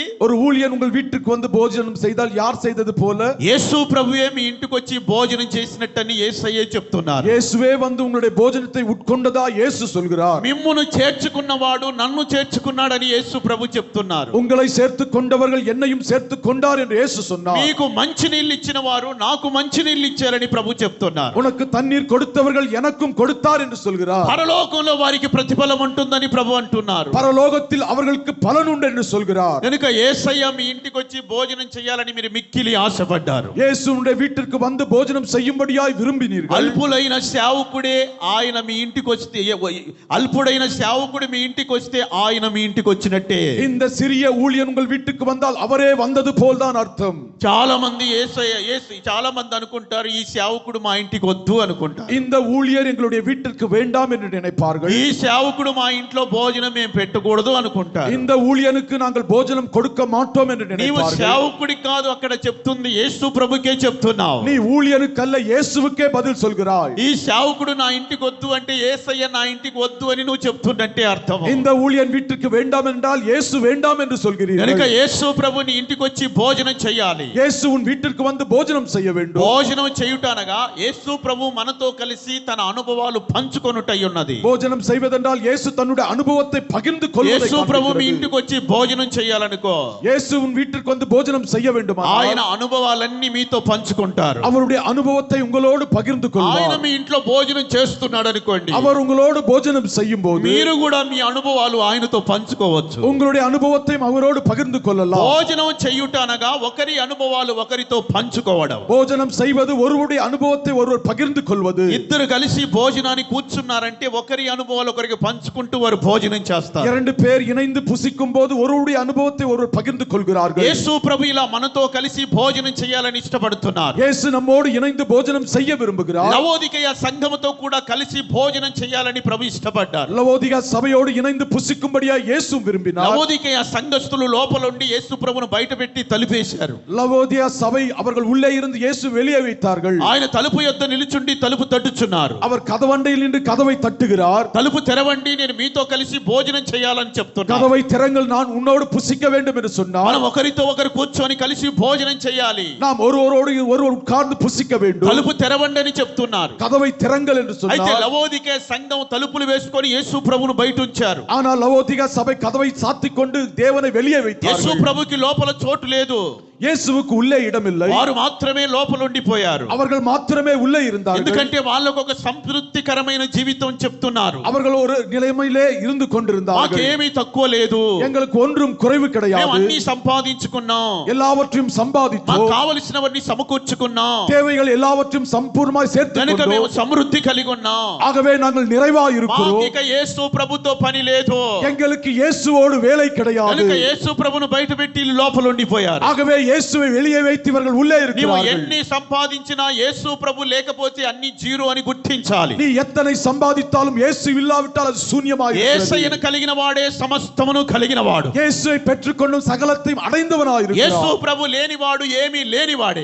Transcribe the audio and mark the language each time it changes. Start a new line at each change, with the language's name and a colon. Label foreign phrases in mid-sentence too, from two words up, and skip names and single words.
Tamil: ஒரு ஊழியன் உங்கள் வீட்டுக்கு வந்து போஜனம் செய்தால் யார் செய்தது போல?
Telugu: యేసు ప్రభువే మీ ఇంటికి వచ్చి భోజనం చేసినట్టని యేసయ్య చెప్తున్నారు.
Tamil: இயேசுவே வந்து உங்களுடைய போஜனத்தை உட்கொண்டதா இயேசு சொல்கிறார்.
Telugu: మిమ్మును చేర్చుకున్నవాడు నన్ను చేర్చుకున్నాడని యేసు ప్రభు చెప్తున్నారు.
Tamil: உங்களை சேர்த்து கொண்டவர்கள் என்னையும் சேர்த்து கொண்டார் என்று இயேசு சொன்னார்.
Telugu: మీకు మంచి నీళ్ళు ఇచ్చిన వారు నాకు మంచి నీళ్ళు ఇచ్చారని ప్రభు చెప్తున్నారు.
Tamil: உனக்கு தண்ணீர் கொடுத்தவர்கள் எனக்கும் கொடுத்தார் என்று சொல்கிறார்.
Telugu: పరలోకంలో వారికి ప్రతిఫలం ఉంటుందని ప్రభు అంటున్నారు.
Tamil: பரலோகத்தில் அவர்களுக்கு பலன் உண்டு என்று சொல்கிறார்.
Telugu: కనుక యేసయ్య మీ ఇంటికి వచ్చి భోజనం చేయాలని మీరు మిక్కిలి ఆశపడ్డారు.
Tamil: இயேசு உங்களுடைய வீட்டிற்கு வந்து போஜனம் செய்யும்படியாய் விரும்பினீர்கள்.
Telugu: అల్పులైన సేవకుడే ఆయన మీ ఇంటికి వస్తే, అల్పుడైన సేవకుడు మీ ఇంటికి వస్తే ఆయన మీ ఇంటికి వచ్చినట్టే.
Tamil: இந்த சிறிய ஊழியன் உங்கள் வீட்டுக்கு வந்தால் அவரே வந்தது போல்தான் அர்த்தம்.
Telugu: చాలా మంది చాలా మంది అనుకుంటారు ఈ సేవకుడు మా ఇంటికి వద్దు అనుకుంటారు.
Tamil: இந்த ஊழியர் எங்களுடைய வீட்டிற்கு வேண்டாம் என்று நினைப்பார்கள்.
Telugu: ఈ సేవకుడు మా ఇంట్లో భోజనం మేము పెట్టకూడదు అనుకుంటారు.
Tamil: இந்த ஊழியனுக்கு நாங்கள் போஜனம் கொடுக்க மாட்டோம் என்று
Telugu: నీవు
Tamil: நினைப்பார்கள்.
Telugu: సేవకుడి కాదు అక్కడ చెప్తుంది, యేసు ప్రభుకే చెప్తున్నావు.
Tamil: நீ ஊழியனுக்கல்ல இயேசுவுக்கே பதில் சொல்கிறாய்.
Telugu: ఈ సేవకుడు నా ఇంటికి వద్దు అంటే యేసయ్య నా ఇంటికి వద్దు అని నువ్వు చెప్తున్నట్టే అర్థం.
Tamil: இந்த ஊழியன் வீட்டுக்கு வேண்டாம் என்றால் இயேசு வேண்டாம் என்று
Telugu: కనుక
Tamil: சொல்கிறீர்கள்.
Telugu: యేసు ప్రభు నీ ఇంటికి వచ్చి భోజనం చేయాలి.
Tamil: இயேசு உன் வீட்டிற்கு வந்து போஜனம் செய்ய வேண்டும்.
Telugu: భోజనం చేయుట అనగా యేసు ప్రభు మనతో కలిసి తన అనుభవాలు పంచుకొనుటై ఉన్నది.
Tamil: போஜனம் செய்வதென்றால் இயேசு தன்னுடைய அனுபவத்தை பகிர்ந்து கொள்வதை
Telugu: యేసు ప్రభు మీ
Tamil: காண்பிக்கிறது.
Telugu: ఇంటికి వచ్చి భోజనం చేయాలనుకో,
Tamil: இயேசு உன் வீட்டிற்கு வந்து போஜனம் செய்ய வேண்டும்.
Telugu: ఆయన అనుభవాలన్నీ మీతో పంచుకుంటారు.
Tamil: அவருடைய அனுபவத்தை உங்களோடு பகிர்ந்து
Telugu: ఆయన
Tamil: கொள்வார்.
Telugu: మీ ఇంట్లో భోజనం చేస్తున్నాడు అనుకోండి,
Tamil: அவர் உங்களோடு போஜனம் செய்யும் போது
Telugu: మీరు కూడా మీ అనుభవాలు ఆయనతో పంచుకోవచ్చు.
Tamil: உங்களுடைய அனுபவத்தையும் அவரோடு பகிர்ந்து கொள்ளலாம்.
Telugu: భోజనం చేయుట అనగా ఒకరి అనుభవాలు ఒకరితో పంచుకోవడం.
Tamil: போஜனம் செய்வது ஒருவருடைய அனுபவத்தை ஒருவர் பகிர்ந்து கொள்வது.
Telugu: ఇద్దరు కలిసి భోజనానికి కూర్చున్నారంటే ఒకరి అనుభవాలు ఒకరికి పంచుకుంటూ వారు భోజనం చేస్తారు.
Tamil: இரண்டு பேர் இணைந்து புசிக்கும் போது ஒருவருடைய அனுபவத்தை ஒருவர் பகிர்ந்து கொள்கிறார்கள்.
Telugu: యేసు ప్రభు ఇలా మనతో కలిసి భోజనం చేయాలని ఇష్టపడుతున్నారు.
Tamil: இயேசு நம்மோடு இணைந்து போஜனம் செய்ய விரும்புகிறார்.
Telugu: లవోదికయ సంఘముతో కూడా కలిసి భోజనం చేయాలని ప్రభు ఇష్టపడ్డారు.
Tamil: லவோதிகா சபையோடு இணைந்து புசிக்கும்படியா இயேசு விரும்பினார்.
Telugu: లవోదికయ సంఘస్థులు లోపల ఉండి యేసు ప్రభువును బయట పెట్టి తలుపేశారు.
Tamil: லவோதியா சபை அவர்கள் உள்ளே இருந்து இயேசு வெளியே வைத்தார்கள்.
Telugu: ఆయన తలుపు యొద్ద నిలుచుండి తలుపు తట్టుచున్నారు.
Tamil: அவர் கதவண்டையில் நின்று கதவை தட்டுகிறார்.
Telugu: తలుపు తెరవండి, నేను మీతో కలిసి భోజనం చేయాలని చెప్తున్నారు.
Tamil: கதவை திறங்கள், நான் உன்னோடு புசிக்க வேண்டும் என்று சொன்னார்.
Telugu: మనం ఒకరితో ఒకరు కూర్చొని కలిసి భోజనం చేయాలి.
Tamil: நாம் ஒருவரோடு ஒருவர் உட்கார்ந்து புசிக்க வேண்டும்.
Telugu: తలుపు తెరవండి అని చెప్తున్నారు.
Tamil: கதவை திறங்கள் என்று
Telugu: అయితే
Tamil: சொன்னார்.
Telugu: లవోదికే సంఘం తలుపులు వేసుకొని యేసు ప్రభువును బయట ఉంచారు.
Tamil: ஆனால் லவோதிகா சபை கதவை சாத்திக் கொண்டு தேவனை வெளியே
Telugu: యేసు
Tamil: வைத்தார்கள்.
Telugu: ప్రభుకి లోపల చోటు లేదు.
Tamil: இயேசுவுக்கு உள்ளே இடமில்லை.
Telugu: వారు మాత్రమే లోపల ఉండిపోయారు.
Tamil: அவர்கள் மாத்திரமே உள்ளே இருந்தார்கள்.
Telugu: ఎందుకంటే వాళ్ళకు ఒక సంతృప్తికరమైన జీవితం చెప్తున్నారు.
Tamil: அவர்கள் ஒரு நிலைமையிலே இருந்து கொண்டிருந்தார்கள்.
Telugu: మాకేమీ తక్కువ లేదు,
Tamil: எங்களுக்கு ஒன்றும் குறைவு
Telugu: మేము
Tamil: கிடையாது,
Telugu: అన్ని సంపాదించుకున్నాం,
Tamil: எல்லாவற்றையும்
Telugu: మాకు
Tamil: சம்பாதித்தோம்,
Telugu: కావలసినవన్నీ సమకూర్చుకున్నాం,
Tamil: தேவைகள் எல்லாவற்றையும் சம்பூர்ணமாய் சேர்த்துக்
Telugu: కనుక మేము
Tamil: கொண்டோம்.
Telugu: సమృద్ధి కలిగి ఉన్నాం,
Tamil: ஆகவே நாங்கள் நிறைவாய்
Telugu: మాకు
Tamil: இருக்கிறோம்.
Telugu: ఇక యేసు ప్రభుతో పని లేదు.
Tamil: எங்களுக்கு இயேசுவோடு வேலை கிடையாது.
Telugu: కనుక యేసు ప్రభును బయట పెట్టి లోపల ఉండిపోయారు.
Tamil: ஆகவே இயேசுவை வெளியே வைத்து இவர்கள் உள்ளே
Telugu: నీవు
Tamil: இருக்கிறார்கள்.
Telugu: ఎన్ని సంపాదించినా యేసు ప్రభు లేకపోతే అన్ని జీరో అని గుర్తించాలి.
Tamil: நீ எத்தனை சம்பாதித்தாலும் இயேசு இல்லாவிட்டால் அது சூன்யமாய் இருக்கிறது.
Telugu: యేసయ్యను కలిగిన వాడే సమస్తమును కలిగిన వాడు.
Tamil: இயேசுவை பெற்றுக்கொண்டும் சகலத்தையும் அடைந்தவனாய் இருக்கிறார்.
Telugu: యేసు ప్రభు లేనివాడు ఏమీ లేనివాడే.